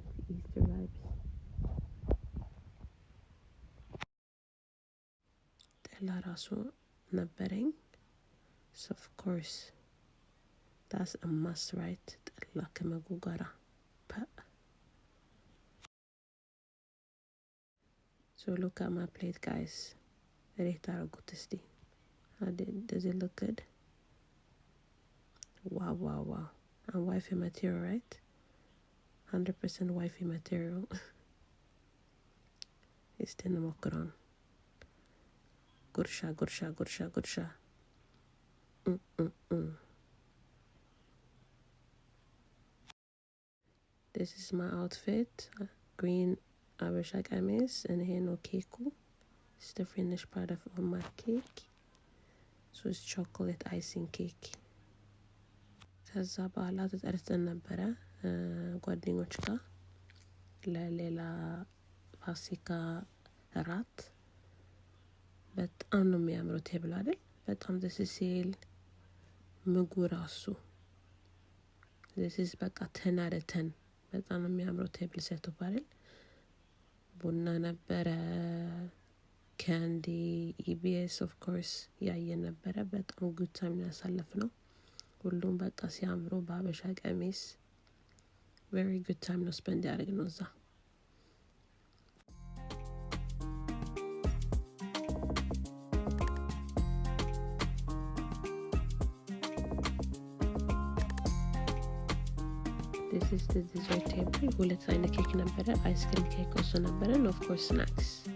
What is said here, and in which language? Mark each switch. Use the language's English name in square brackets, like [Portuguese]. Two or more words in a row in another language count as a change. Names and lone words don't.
[English] Easter vibes. [Amharic] ጠላ ራሱ ነበረኝ [English] so of course that's a must, right? [Amharic] ጠላ ከመጉ ጋራ [English] so look at my plate, guys. [Amharic] Rate አረጉት እስቲ. [English] Does it look good? Wow. And wifey material, right? 100% wifey material. [Amharic] እስቲ እንሞክረውን. ጉርሻ. [English] This is my outfit. Green [Amharic] አበሻ ቀሚስ, [English] and here no cake. It's the finished part of my cake. So it's chocolate icing cake. [Amharic] ከዛ በኋላ ተጠርተን ነበረ ጓደኞች ጋር ለሌላ ፋሲካ እራት። በጣም ነው የሚያምረው ቴብል አይደል? በጣም ደስ ሲል ምግቡ ራሱ this በቃ [English] 10 out of 10 [Amharic] በጣም ነው የሚያምረው ቴብል ሴቱ አይደል? ቡና ነበረ፣ ካንዲ፣ ኢቢኤስ [English] of course [Amharic] ያየን ነበረ። በጣም [English] good time [Amharic] ያሳለፍነው። ሁሉም በቃ ሲያምሩ በአበሻ ቀሚስ [English] very good time [Amharic] ነው spend ያደረግነው እዛ። [English] This is the dessert table. [Amharic] 2 አይነት ኬክ ነበረ፣ አይስክሪም ኬክ also ነበረ, [English] and of course snacks.